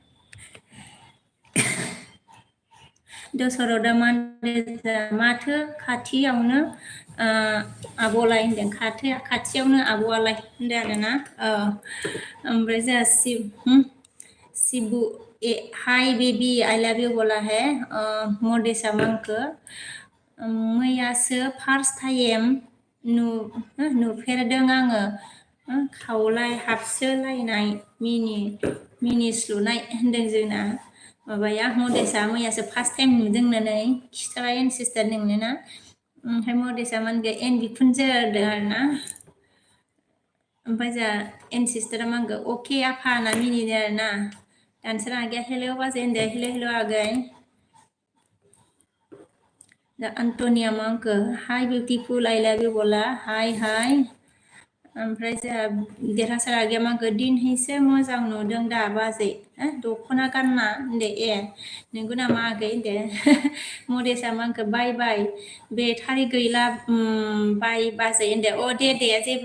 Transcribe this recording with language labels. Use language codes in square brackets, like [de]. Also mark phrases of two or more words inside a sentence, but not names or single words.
[brx] दसरदा माथो खाथियावनो आब'लाय होनदों खाथियावनो आब'आलाय होनदों आरोना ओमफ्राय जोंहा शिबु [en] hi baby I love you [brx] बोला है मदेसा मा होनखो मैयासो [en] first time [brx] नुफेरदों आङो खावलाय हाबसोलायनाय मिनि स्लुनाय होनदों जोंना माबाया मदेसा मैयासो [en] first time [brx] नुदों होननानै खिथाबाय एन सिस्टार नोंनो ना ओमफ्राय मदेसा मा होनखो एन बिखुनजो होनदों आरोना ओमफ्राय जोंहा एन सिस्टारा मा होनखो अके आफा होनना मिनिदों आरोना दानसोरा आगैया हेलो बाजै होनदों हेलो आगै दा एन्टनिया मा होनखो [en] hi beautiful I love you [brx] बोला हाय ओमफ्राय जोंहा देरहासार आगैया मा होनखो दिनैसो मोजां नुदों दा बाजै दख'ना गानना होनदो नोंगौ नामा आगै होनदो मदेसा मा होनखो बाय बेटारि गैला बाय बाजै होनदो दे जेबो